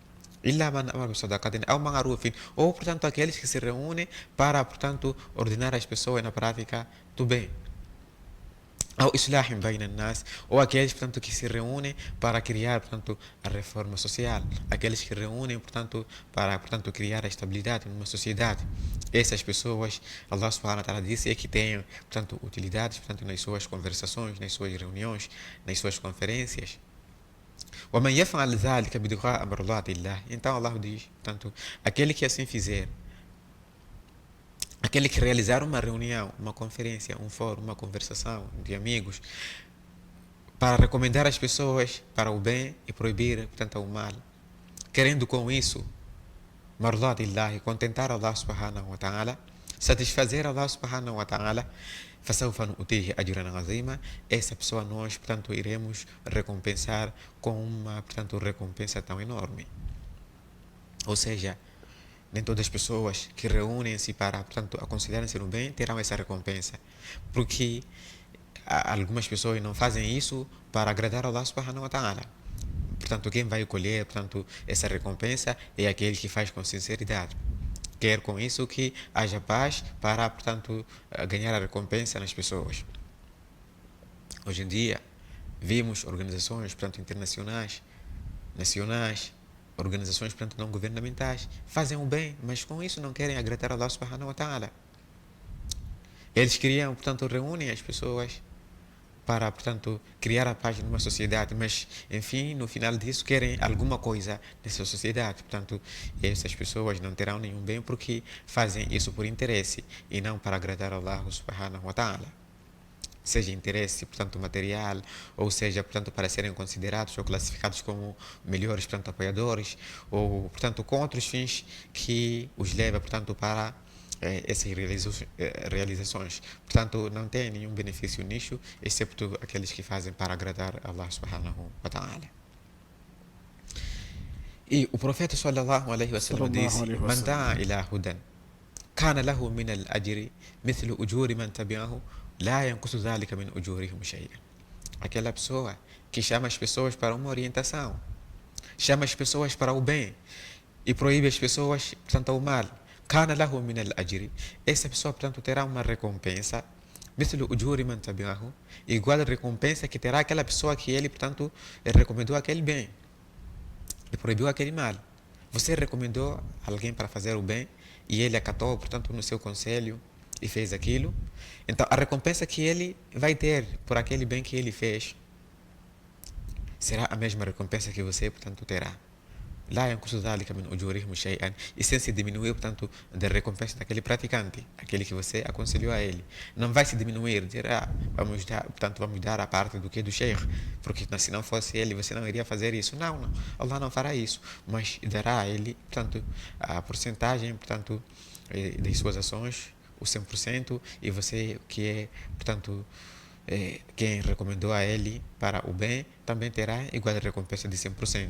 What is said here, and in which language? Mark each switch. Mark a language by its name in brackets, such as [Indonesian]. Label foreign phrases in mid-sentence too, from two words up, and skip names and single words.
[Portuguese] Ou, portanto, aqueles que se reúnem para, portanto, ordenar as pessoas na prática do bem. Ou aqueles, portanto, que se reúnem para criar, portanto, a reforma social. Aqueles que reúnem, portanto, para, portanto, criar a estabilidade numa sociedade. Essas pessoas, [Arabic] الله سبحانه وتعالى [Portuguese] disse, é que têm, portanto, utilidades, portanto, nas suas conversações, nas suas reuniões, nas suas conferências. [Arabic] وَمَنْ يَفْعَلْ ذَلِكَ ابْتِغَاءَ مَرْضَاتِ اللَّهِ. [Portuguese] Então Allah diz, portanto, aquele que assim fizer, aquele que realizar uma reunião, uma conferência, um fórum, uma conversação de amigos, para recomendar as pessoas para o bem e proibir, portanto, o mal, querendo com isso mardatillahi, contentar [Arabic] الله سبحانه وتعالى, [Portuguese] satisfazer [Arabic] الله سبحانه وتعالى, فسوف نؤتيه أجرا عظيما, [Portuguese] essa pessoa nós, portanto, iremos recompensar com uma, portanto, recompensa tão enorme. Ou seja, nem todas as pessoas que reúnem-se para, portanto, aconselharem-se no bem terão essa recompensa, porque algumas pessoas não fazem isso para agradar [Arabic] الله سبحانه وتعالى. [Portuguese] Portanto, quem vai colher, portanto, essa recompensa é aquele que faz com sinceridade. Quer com isso que haja paz para, portanto, ganhar a recompensa nas pessoas. Hoje em dia, vimos organizações, portanto, internacionais, nacionais, organizações, portanto, não governamentais, fazem o bem, mas com isso não querem agradar a [Arabic] الله سبحانه وتعالى. [Portuguese] Eles criam, portanto, reúnem as pessoas para, portanto, criar a paz numa sociedade, mas, enfim, no final disso querem alguma coisa nessa sociedade. Portanto, essas pessoas não terão nenhum bem porque fazem isso por interesse e não para agradar a [Arabic] الله سبحانه وتعالى. [Portuguese] Seja interesse, portanto, material, ou seja, portanto, para serem considerados ou classificados como melhores, portanto, apoiadores, ou, portanto, com outros fins que os leva, portanto, para essas realizações. Portanto, não tem nenhum benefício nisso, excepto aqueles que fazem para agradar a [Arabic] الله سبحانه وتعالى. [Portuguese] E o profeta [Arabic] صلى الله عليه وسلم disse: "من دعا إلى هدى كان له من الأجر مثل أجور من تبعه لا ينقص ذلك من أجورهم شيئا." [Portuguese] Aquela pessoa que chama as pessoas para uma orientação, chama as pessoas para o bem e proíbe as pessoas, portanto, ao mal. [Arabic] كان له من الأجر, [Portuguese] essa pessoa, portanto, terá uma recompensa, [Arabic] مثل أجور من تبعه, [Portuguese] igual a recompensa que terá aquela pessoa que ele, portanto, recomendou aquele bem e proibiu aquele mal. Você recomendou alguém para fazer o bem e ele acatou, portanto, no seu conselho e fez aquilo. Então, a recompensa que ele vai ter por aquele bem que ele fez será a mesma recompensa que você, portanto, terá. [Arabic] لا ينقص ذلك من أجورهم شيئا, [Portuguese] e sem se diminuir, portanto, da recompensa daquele praticante, aquele que você aconselhou a ele. Não vai se diminuir, dizer, vamos dar a parte do que do sheikh, porque se não fosse ele, você não iria fazer isso. Não, Allah não fará isso, mas dará a ele, portanto, a porcentagem, portanto, das suas ações, o 100%, e você que é, portanto, quem recomendou a ele para o bem, também terá igual a recompensa de 100%.